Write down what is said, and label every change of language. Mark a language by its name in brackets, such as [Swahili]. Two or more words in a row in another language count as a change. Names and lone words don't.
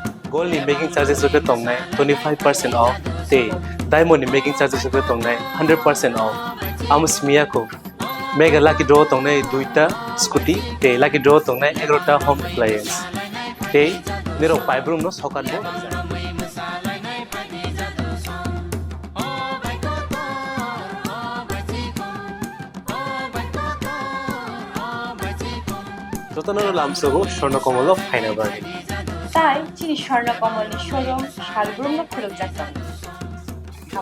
[Kok Borok] gold ni [English] making charges [Kok Borok] ke tongnai 25% off te diamond ni [English] making charges [Kok Borok] ke tongnai 100% off amusmia ko [English] mega lucky draw [Kok Borok] tongnai duita scooty te [English] lucky draw [Kok Borok] tongnai 11ta [English] home appliance [Kok Borok] te nero paibrum no sokan bo যতনর লামসগো স্বর্ণকমল ফাইনা বাড়ি তাই চিনি স্বর্ণকমলের শোরুম শালগ্রাম খোলক যাত্রা